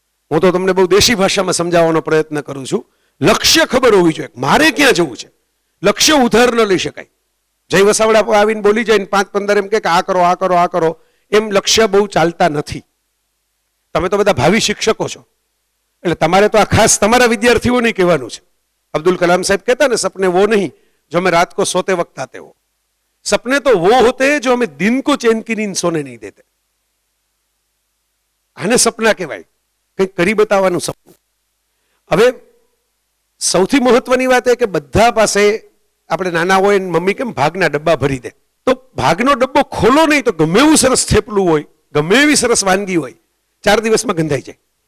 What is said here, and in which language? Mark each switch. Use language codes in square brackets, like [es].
[gu] હું તો તમને બહુ દેશી ભાષામાં સમજાવવાનો પ્રયત્ન કરું છું. લક્ષ્ય ખબર હોવી જોઈએ, મારે ક્યાં જવું છે. લક્ષ્ય ઉધાર ન લઈ શકાય. જય વસાવડા આવીને બોલી જાય 5-15 એમ કે આ કરો આ કરો આ કરો, એમ લક્ષ્ય બહુ ચાલતા નથી. તમે તો બધા ભાવિ શિક્ષકો છો એટલે તમારે તો આ ખાસ તમારા વિદ્યાર્થીઓને કહેવાનું છે. અબ્દુલ કલામ સાહેબ કહેતા ને, [hi] સપને વો નહીં જો मैं रात को सोते वक्त आते हो, सपने तो वो होते हैं जो हमें दिन को चैन की नींद सोने नहीं देते. [gu] આને સપના કહેવાય, કંઈક કરી બતાવવાનું સપનું. હવે સૌથી મહત્વની વાત એ કે બધા પાસે આપણે નાના હોય ને મમ્મી કેમ ભાગના ડબ્બા ભરી દે, તો ભાગનો ડબ્બો ખોલો નહીં તો ગમે એવું સરસ થેપલું હોય, ગમે એવી સરસ વાનગી હોય, 4 દિવસમાં ગંધાઈ જાય.